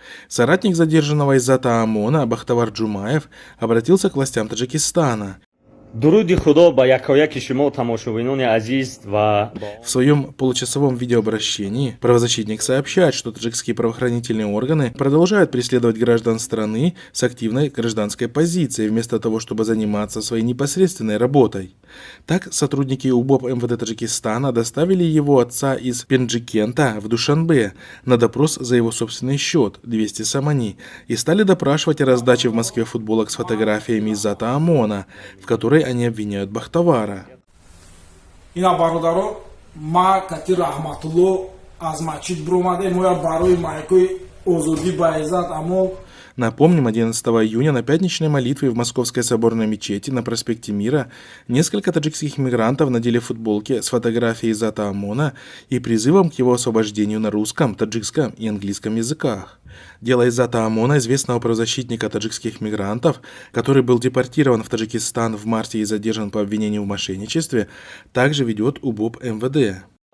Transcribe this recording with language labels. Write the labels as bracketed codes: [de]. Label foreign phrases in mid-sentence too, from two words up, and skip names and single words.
[ru] Соратник задержанного Иззата ОМОНа Бахтавар Джумаев обратился к властям Таджикистана. [tg] дуруди худо ба якояки шумо тамошобинони азиз ва [ru] В своем получасовом видеообращении правозащитник сообщает, что таджикские правоохранительные органы продолжают преследовать граждан страны с активной гражданской позицией, вместо того, чтобы заниматься своей непосредственной работой. Так, сотрудники УБОП МВД Таджикистана доставили его отца из Пенджикента в Душанбе на допрос за его собственный счет, 200 самани, и стали допрашивать о раздаче в Москве футболок с фотографиями Иззата ОМОНа, в которой они обвиняют Бахтавара. [tg] Ина бародаро ма кати рахматулло аз мачид бромаде моя барои майкой озоди ба Иззат ОМОН. [ru] Напомним, 11 июня на пятничной молитве в Московской соборной мечети на проспекте Мира несколько таджикских мигрантов надели футболки с фотографией Иззата ОМОНа и призывом к его освобождению на русском, таджикском и английском языках. Дело Иззата ОМОНа, известного правозащитника таджикских мигрантов, который был депортирован в Таджикистан в марте и задержан по обвинению в мошенничестве, также ведет УБОП МВД.